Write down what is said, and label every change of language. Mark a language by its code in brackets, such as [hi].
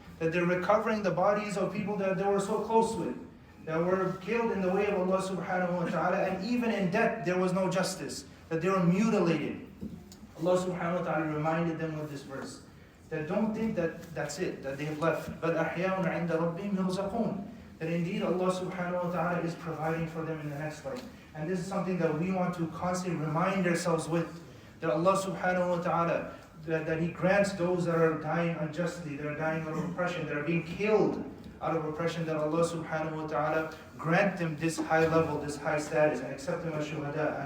[en] That they're recovering the bodies of people that they were so close with, that were killed in the way of Allah subhanahu wa ta'ala, and even in death there was no justice, that they were mutilated. Allah subhanahu wa ta'ala reminded them with this verse, that don't think that that's it, that they have left. But [ar] أَحْيَاءٌ عِنْدَ رَبِّهِمْ يُرْزَقُونَ. [en] That indeed Allah subhanahu wa ta'ala is providing for them in the next life. And this is something that we want to constantly remind ourselves with, that Allah subhanahu wa ta'ala, that He grants those that are dying unjustly, that are dying out of oppression, that are being killed out of oppression, that Allah subhanahu wa ta'ala grant them this high level, this high status, and accept them as shuhada.